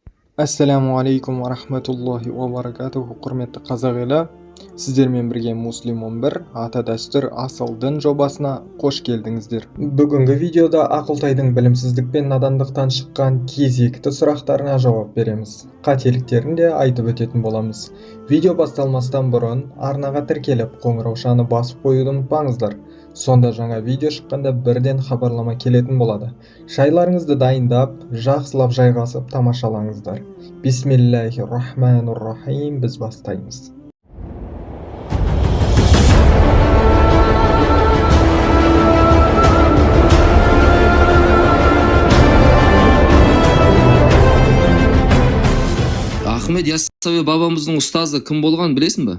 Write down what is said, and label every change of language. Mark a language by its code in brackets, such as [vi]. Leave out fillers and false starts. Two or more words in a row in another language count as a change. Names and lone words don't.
[ar] السلام عليكم ورحمة الله وبركاته. [kk] Құрметті қазақ елі, сіздермен бірге Муслим 11 ата дәстүр асыл дін жобасына қош келдіңіздер. Бүгінгі видеода Ақылтайдың білімсіздік пен надандықтан шыққан кезекті сұрақтарына жауап береміз. Қателіктерін де айтып өтетін боламыз. Видео басталмастан бұрын арнаға тіркеліп қоңыраушаны басып қоюды ұмытпаңыздар. Сонда жаңа видео шыққанда бірден хабарлама келетін болады. Шайларыңызды дайындап, жақсылап жайғасып тамашалаңыздар. [ar] بسم الله الرحمن الرحيم, [kk] біз бастаймыз. Ахмет Яссауи бабамыздың ұстазы кім болған білесің бе?